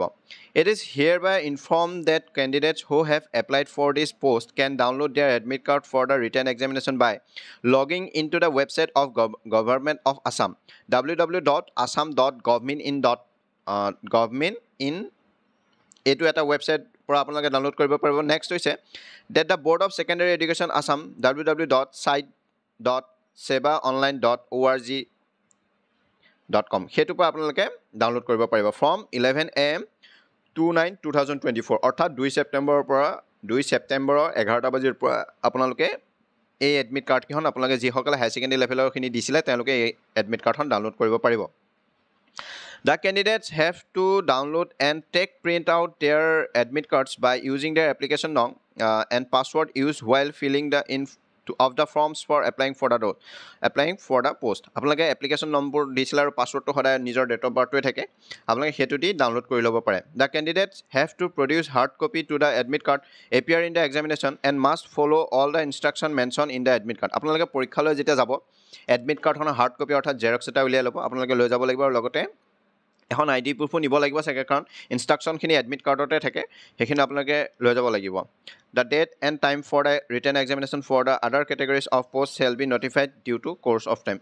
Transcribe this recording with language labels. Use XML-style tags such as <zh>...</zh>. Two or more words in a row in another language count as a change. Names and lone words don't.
<en>It is hereby inform that candidates who have applied for this post can download their admit card for the written examination by logging in to the website of Government of Assam www.assam.govmin.in</en> <as>এইটো এটা ৱেবছাইট পৰা আপোনালোকে ডাউনলোড কৰিব পাৰিব। নেক্সট হৈছে</as> <en>that the Board of Secondary Education Assam</en> <as>www.site.sebaonline.org.com সেইটোৰ পৰা আপোনালোকে ডাউনলোড কৰিব পাৰিব</as> <en>from 11 AM</en> <as>29/2024 অৰ্থাৎ 2 ছেপ্টেম্বৰৰ পৰা 2 ছেপ্টেম্বৰৰ 11টা বজাৰ পৰা আপোনালোকে এই</as> <en>admit card</en> <as>আপোনালোকে যিসকলে</as> <en>higher secondary level</en> <as>দিছিলে তেওঁলোকে এই</as> <en>admit card</en> <as>ডাউনলোড কৰিব পাৰিব।</as> <en>The candidates have to download and take print out their admit cards by using their application number and password used while filling the of the forms for applying for the post.</en> <as>আপোনালোকে এপ্লিকেশ্যন নম্বৰ দিছিলে আৰু পাছৱৰ্ডটো সদায় নিজৰ ডেট অফ বাৰ্থটোৱে থাকে, আপোনালোকে সেইটো দি ডাউনলোড কৰি ল'ব পাৰে।</as> <en>The candidates have to produce hard copy to the admit card appear in the examination and must follow all the instruction mentioned in the admit card.</en> <as>আপোনালোকে পৰীক্ষালৈ যেতিয়া যাব এডমিট কাৰ্ডখনৰ</as> <en>hard copy</en> <as>অৰ্থাৎ জেৰক্স এটা উলিয়াই ল'ব, আপোনালোকে লৈ যাব লাগিব আৰু লগতে এখন ID প্ৰুফো নিব লাগিব চাগে, কাৰণ ইনষ্ট্ৰাকশ্যনখিনি এডমিট কাৰ্ডতে থাকে, সেইখিনি আপোনালোকে লৈ যাব লাগিব।</as> <en>The date and time for the written examination for the other categories of post shall be notified due to course of time.</en>